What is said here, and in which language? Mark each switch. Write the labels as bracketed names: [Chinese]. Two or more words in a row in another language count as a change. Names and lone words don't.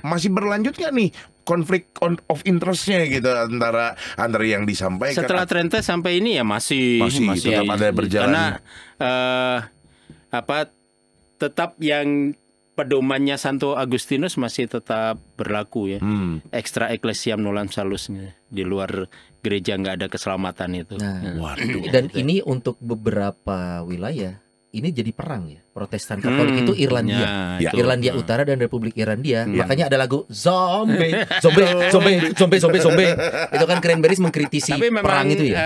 [Indonesian] Masih berlanjut nggak nih konflik [English] of interest- [Indonesian] nya gitu antara yang disampaikan? Setelah Trente sampai ini ya masih tetap ada berjalan. Karena tetap yang pedomannya Santo Agustinus masih tetap berlaku ya. [Latin] Extra ecclesiam nolam salus, [Indonesian] di luar gereja nggak ada keselamatan itu. Waduh. Dan ini untuk beberapa wilayah ini jadi perang ya. Protestan Katolik itu Irlandia, Irlandia Utara dan Republik Irlandia. Makanya ada lagu zombie. Itu kan Cranberries mengkritisi perang itu ya.